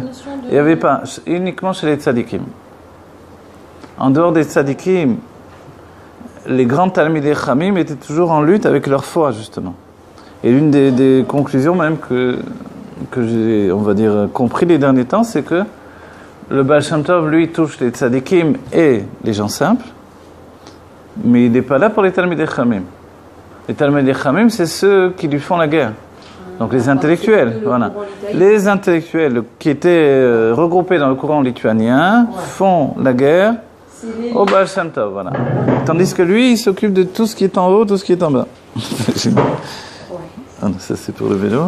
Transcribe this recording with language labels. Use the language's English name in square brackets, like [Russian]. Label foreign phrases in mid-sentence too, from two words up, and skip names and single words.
[French] Il n'y avait pas, uniquement chez les tzadikim. En dehors des tzadikim, les grands [Hebrew] תלמידי חכמים [French] étaient toujours en lutte avec leur foi, justement. Et l'une des conclusions même que j'ai, on va dire, compris les derniers temps, c'est que le Baal Shem Tov, lui, touche les tzadikim et les gens simples, mais il n'est pas là pour les [Hebrew] תלמידי חכמים. Les תלמידי חכמים, [French] c'est ceux qui lui font la guerre. Donc les intellectuels, voilà. Les intellectuels qui étaient regroupés dans le courant lituanien font la guerre au Baal Shem Tov, voilà. Tandis que lui, il s'occupe de tout ce qui est en haut, tout ce qui est en bas. Ah, ça c'est pour le vélo.